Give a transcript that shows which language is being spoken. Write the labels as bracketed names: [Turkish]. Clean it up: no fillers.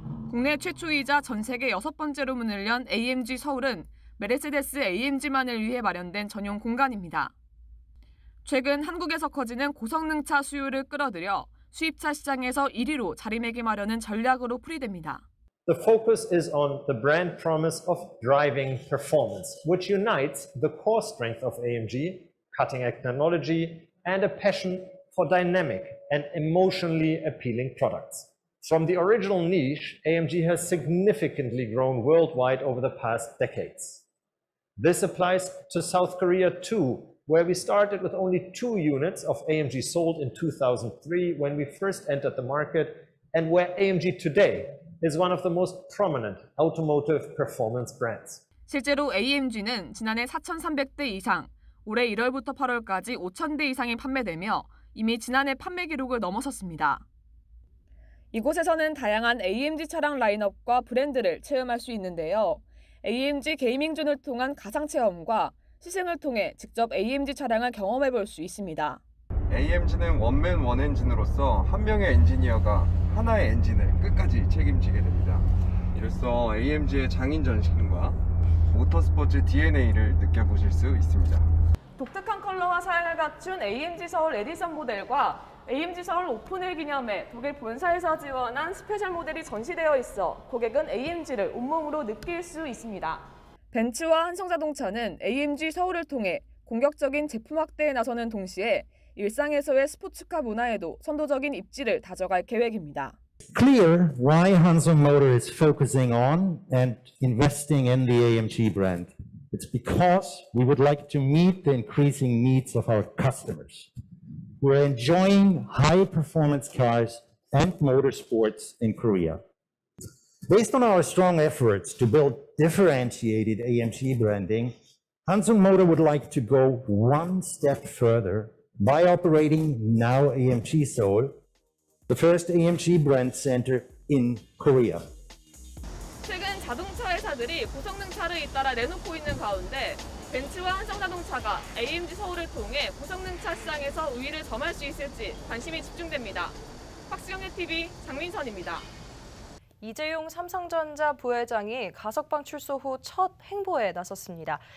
[Korean] 국내 최초이자 전 세계 6번째로 문을 연 AMG 서울은 메르세데스 AMG만을 위해 마련된 전용 공간입니다. 최근 한국에서 커지는 고성능차 수요를 끌어들여 수입차 시장에서 1위로 자리매김하려는 전략으로 풀이됩니다. [English] The focus is on the brand promise of driving performance, which unites the core strength of AMG, cutting-edge technology, and a passion for dynamic and emotionally appealing products. From the original niche, AMG has significantly grown worldwide over the past decades. This applies to South Korea too, where we started with only 2 units of AMG sold in 2003 when we first entered the market, and where AMG today is one of the most prominent automotive performance brands. [Korean] 실제로 AMG는 지난해 4,300대 이상, 올해 1월부터 8월까지 5,000대 이상이 판매되며 이미 지난해 판매 기록을 넘어섰습니다. 이곳에서는 다양한 AMG 차량 라인업과 브랜드를 체험할 수 있는데요. AMG 게이밍존을 통한 가상 체험과 시승을 통해 직접 AMG 차량을 경험해 볼 수 있습니다. AMG는 원맨 원엔진으로서 한 명의 엔지니어가 하나의 엔진을 끝까지 책임지게 됩니다. 이로써 AMG의 장인 전신과 모터스포츠 DNA를 느껴보실 수 있습니다. 독특한 컬러와 사양을 갖춘 AMG 서울 에디션 모델과 AMG 서울 오픈을 기념해 독일 본사에서 지원한 스페셜 모델이 전시되어 있어 고객은 AMG를 온몸으로 느낄 수 있습니다. 벤츠와 한성자동차는 AMG 서울을 통해 공격적인 제품 확대에 나서는 동시에 일상에서의 스포츠카 문화에도 선도적인 입지를 다져갈 계획입니다. [English] Clear why Hansung Motor is focusing on and investing in the AMG brand. It's because we would like to meet the increasing needs of our customers who are enjoying high-performance cars and motorsports in Korea. Based on our strong efforts to build differentiated AMG branding, Hansung Motor would like to go one step further by operating Now AMG Seoul, the first AMG brand center in Korea. [Korean] 최근 자동차 회사들이 고성능 차를 잇따라 내놓고 있는 가운데 벤츠와 한성자동차가 AMG 서울을 통해 고성능 차 시장에서 우위를 점할 수 있을지 관심이 집중됩니다. 박수영의 TV 장민선입니다. 이재용 삼성전자 부회장이 가석방 출소 후 첫 행보에 나섰습니다.